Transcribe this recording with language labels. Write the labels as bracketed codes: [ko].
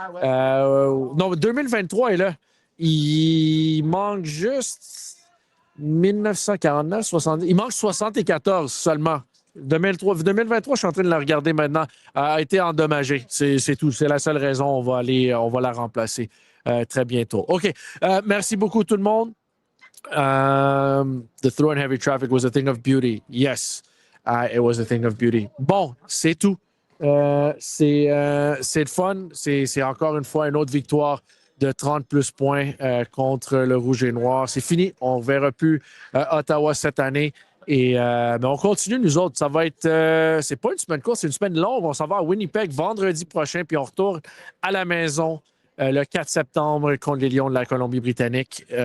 [fr] Non, 2023 est là. Il manque juste 1949, 70. Il manque 74 seulement. 2023, je suis en train de la regarder maintenant, a été endommagée. C'est tout. C'est la seule raison. On va la remplacer très bientôt. OK. Merci beaucoup, tout le monde. [en] The throw in heavy traffic was a thing of beauty. Yes, it was a thing of beauty. [fr] Bon, c'est tout. C'est le fun. C'est encore une fois une autre victoire de 30 plus points contre le Rouge et Noir. C'est fini. On ne verra plus Ottawa cette année. Mais on continue, nous autres. Ça va être. C'est pas une semaine courte, c'est une semaine longue. On s'en va à Winnipeg vendredi prochain, puis on retourne à la maison le 4 septembre contre les Lions de la Colombie-Britannique.